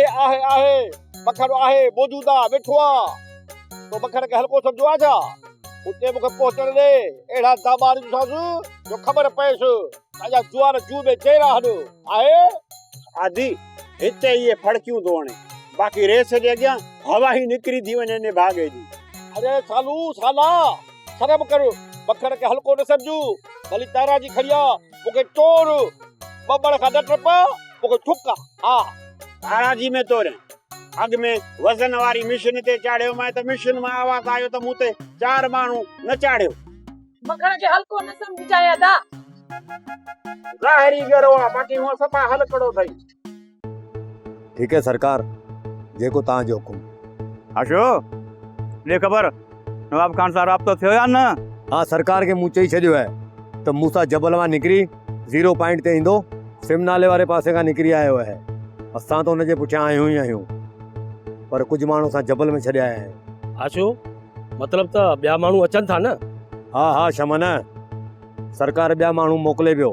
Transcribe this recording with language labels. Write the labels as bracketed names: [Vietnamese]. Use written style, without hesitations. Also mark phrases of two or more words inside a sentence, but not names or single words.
[Sindhi] आहे मखण आहे, मौजूदा वेठो आहे। तो मखण खे हल्को सम्झो आहे छा? उते मूंखे पहुचण ॾे, अहिड़ा दाबा ॾींदोसांसि जो ख़बर पएसि अॼा जुआर जू में चेरा हॾ आहे। आदि हिते इहे फड़कियूं थो हणे, बाक़ी रेस जे अॻियां हवा ई निकिरी थी वञे ने भागे जी। अरे सालू साला शर्म कर, मखण खे हल्को न सम्झू। भली तारा जी खड़ी आहे, मूंखे चोर बबड़ खां न टप, मूंखे ठुक हा। तारा जी में तोरे अॻ में वज़न वारी मशीन ते चाढ़ियो मां त मशीन मां आवाज़ आयो त मूं ते 4 माण्हू न चाढ़ियो। मखण खे हल्को न सम्झाए अदा, ज़ाहिरी गरो आहे, बाक़ी हूअं सफ़ा हलकड़ो अथई। [Hindi] ठीक है [Sindhi] सरकार, जेको तव्हांजो हुकुम। आशो ले ख़बर नवाब खान सां राब्तो थियो या न? हाँ सरकार के मूं चई छॾियो आहे त मूसा जबल मां निकिरी 0 पॉइंट ते ईंदो, सिम नाले वारे पासे खां निकिरी आयो आहे। असां तो हुनजे पुठियां आहियूं ई आहियूं, पर कुछ माण्हू असां जबल में छॾिया आहिनि। आशो मतलब त ॿिया माण्हू अचनि था न? हा शमन, सरकार ॿिया माण्हू मोकिले पियो।